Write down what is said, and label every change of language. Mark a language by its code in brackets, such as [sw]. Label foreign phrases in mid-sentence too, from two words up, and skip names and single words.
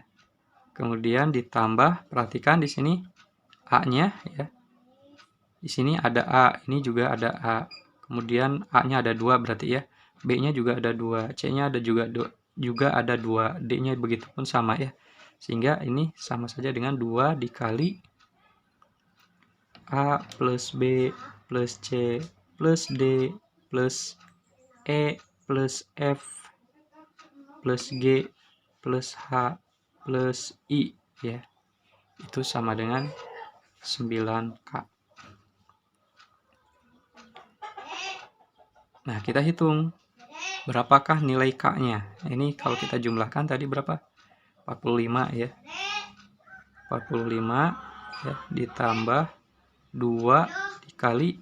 [id] Kemudian ditambah, perhatikan di sini A-nya ya. Di sini ada A, ini juga ada A. Kemudian A-nya ada 2 berarti ya. B-nya juga ada 2, C-nya ada juga ada 2, D-nya begitu pun sama ya. Sehingga ini sama saja dengan 2 dikali A plus B plus C plus D plus E plus F plus G plus H plus I ya. Itu sama dengan 9K. Nah, kita hitung berapakah nilai K-nya. Ini kalau kita jumlahkan tadi berapa? 45 ya. 45 ya ditambah 2 dikali.